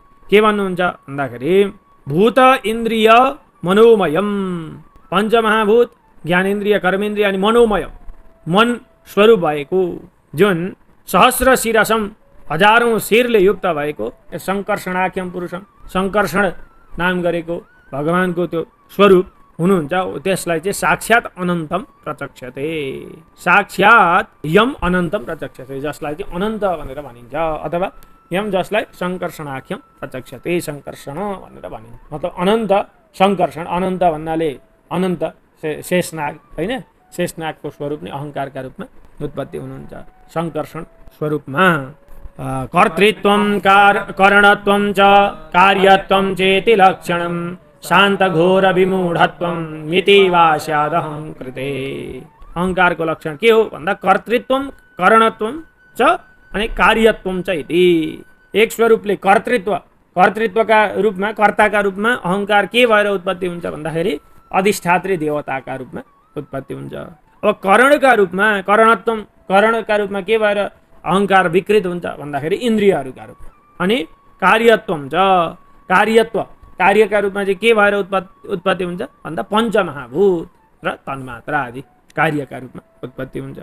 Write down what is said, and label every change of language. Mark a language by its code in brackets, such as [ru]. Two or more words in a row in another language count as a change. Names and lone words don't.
[ne] के भन्नुहुन्छ भन्दाखेरि [sa] भूत इन्द्रिय मनोमयम, [ne] पञ्चमहाभूत, ज्ञानेन्द्रिय, कर्मेन्द्रिय अनि मनोमय, मन स्वरूप भएको, जुन [sa] सहस्र शिरसम, [ne] हजारौं शिरले युक्त भएको, [sa] संकर्षणाख्यम पुरुषम, [ne] संकर्षण नाम गरेको भगवानको त्यो स्वरूप हुनुहुन्छ, त्यसलाई चाहिँ [sa] साक्षात् अनन्तम प्रचक्षते। साक्षात् यम अनन्तम प्रचक्षते, [ne] जसलाई चाहिँ अनन्त भनेर भनिन्छ। अथवा यम जसलाई [sa] संकर्षणाख्यम प्रचक्षते, [ne] संकर्षण भनेर भनिन्छ। मतलब अनन्त संकर्षण, अनन्त भन्नाले अनन्त शेषनाग, होइन, शेषनागको स्वरूप नै अहङ्कारका रूपमा उत्पत्ति हुनुहुन्छ संकर्षण स्वरूपमा। [sa] कर्तृत्वं करणत्वं च कार्यत्वं चेति लक्षणं शान्तघोर विमूढत्वं मिति वा स्यादहंकृते। [ne] अहङ्कारको लक्षण के हो भन्दा [sa] कर्तृत्वं करणत्वं च [ne] अनि [sa] कार्यत्वं च इति। [ne] एक स्वरूपले कर्तृत्वका रूपमा कर्ताका रूपमा अहङ्कार के भएर उत्पत्ति हुन्छ भन्दाखेरि अधिष्ठात्री देवताका रूपमा उत्पत्ति हुन्छ। अब करणका रूपमा के भएर अहङ्कार विकृत हुन्छ भन्दाखेरि इन्द्रियहरूका रूपमा। अनि [sa] कार्यत्वम च [ne] कार्यका रूपमा चाहिँ के भएर उत्पत्ति हुन्छ भन्दा पञ्चमहाभूत र तन्मात्रा आदि कार्यका रूपमा उत्पत्ति हुन्छ।